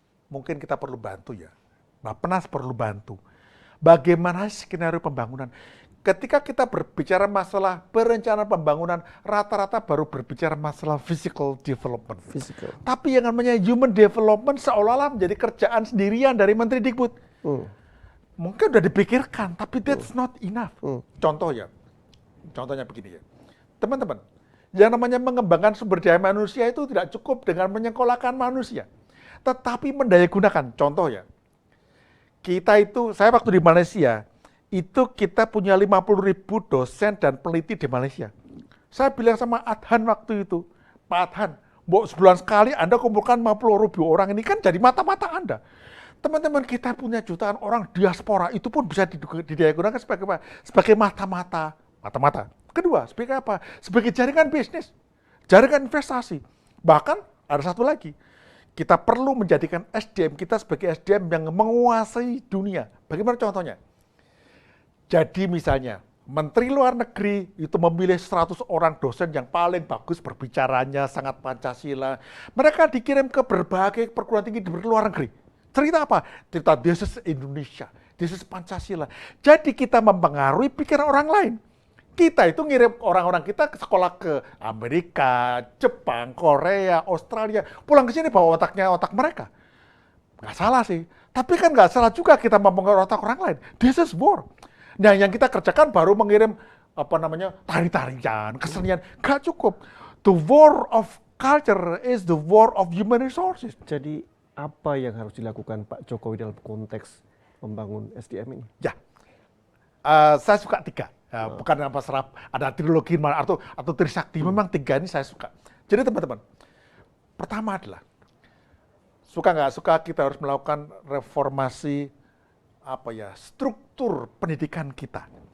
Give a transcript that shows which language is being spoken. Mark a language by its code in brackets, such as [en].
[id] mungkin kita perlu bantu ya. Bappenas perlu bantu. Bagaimana skenario pembangunan? Ketika kita berbicara masalah perencanaan pembangunan, rata-rata baru berbicara masalah physical development. [en] Physical. [id] Tapi yang namanya human development seolah-olah menjadi kerjaan sendirian dari Menteri Dikbud. Mungkin udah dipikirkan, tapi that's not enough. Contoh ya, contohnya begini ya. Teman-teman, yang namanya mengembangkan sumber daya manusia itu tidak cukup dengan menyekolahkan manusia. Tetapi mendayagunakan, contoh ya. Kita itu, saya waktu di Malaysia, itu kita punya 50.000 dosen dan peneliti di Malaysia. Saya bilang sama Adhan waktu itu, Pak Adhan, sebulan sekali Anda kumpulkan 50.000 orang ini kan jadi mata-mata Anda. Teman-teman kita punya jutaan orang diaspora, itu pun bisa digunakan sebagai mata-mata. Kedua, sebagai apa? Sebagai jaringan bisnis, jaringan investasi. Bahkan ada satu lagi, kita perlu menjadikan SDM kita sebagai SDM yang menguasai dunia. Bagaimana contohnya? Jadi misalnya, Menteri Luar Negeri itu memilih 100 orang dosen yang paling bagus berbicaranya, sangat Pancasila. Mereka dikirim ke berbagai perguruan tinggi di luar negeri. Cerita apa? [en] Cerita this is Indonesia, this is Pancasila. [id] Jadi kita mempengaruhi pikiran orang lain. Kita itu ngirim orang-orang kita ke sekolah ke Amerika, Jepang, Korea, Australia. Pulang ke sini bawa otak mereka. Nggak salah sih. Tapi kan nggak salah juga kita mempengaruhi otak orang lain. This is war. Nah, yang kita kerjakan baru mengirim tari-tarian, kesenian, gak cukup. [en] The war of culture is the war of human resources. [id] Jadi apa yang harus dilakukan Pak Jokowi dalam konteks membangun SDM ini? Ya, saya suka 3. Bukan apa serap, ada trilogi atau Trisakti. Memang 3 ini saya suka. Jadi teman-teman, pertama adalah suka nggak suka kita harus melakukan reformasi struktur pendidikan kita.